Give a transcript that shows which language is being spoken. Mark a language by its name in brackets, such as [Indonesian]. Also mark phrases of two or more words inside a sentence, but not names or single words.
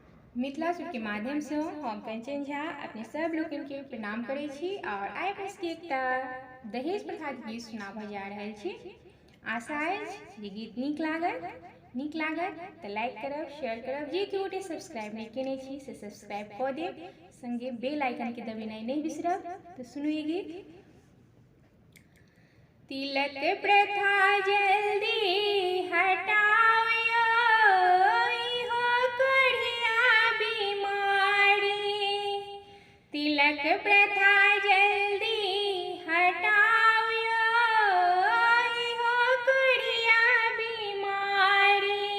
[Maithili] मिथिला सूट के माध्यम से हम कंचन झा अपने सब लोग के प्रणाम करे छी और आइ अपने एकटा दहेज प्रथा के गीत सुनाबऽ जा रहल छी। आशा अछि जे गीत नीक लागत तो लाइक करब, शेयर करब, जे केओ गोटे सब्सक्राइब नहीं केने छी से सब्सक्राइब कऽ देब, संगे [English] bell icon [Maithili] के दबेनाइ नहीं बिसरब। तो सुनू ये गीत। तिलक प्रथा जल्दी हटाओ इहो कढ़िया बीमारी, तिलक प्रथा जल्दी हटाओ इहो कढ़िया बीमारी।